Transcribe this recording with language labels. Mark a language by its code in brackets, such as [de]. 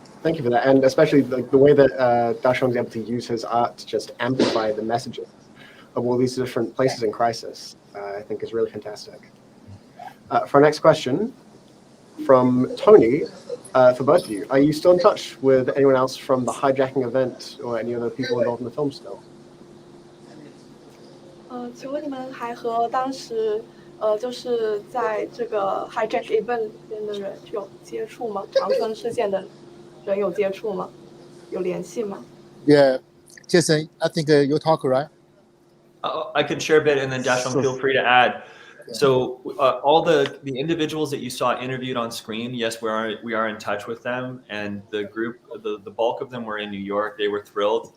[en] Thank you for that, and especially the way that Daxiong is able to use his art to just amplify the messages of all these different places in crisis, I think is really fantastic. For our next question, from Tony, for both of you, are you still in touch with anyone else from the hijacking event or any other people involved in the film still? [zh] 请问你们还和当时就是在这个 hijack event 里边的人有接触吗？长春事件的人有接触吗？有联系吗？ [en] Yeah, Jason, I think you talk, right? I can share a bit, and then Daxiong, feel free to add. So all the individuals that you saw interviewed on screen, yes, we are in touch with them, and the group, the bulk of them were in New York. They were thrilled.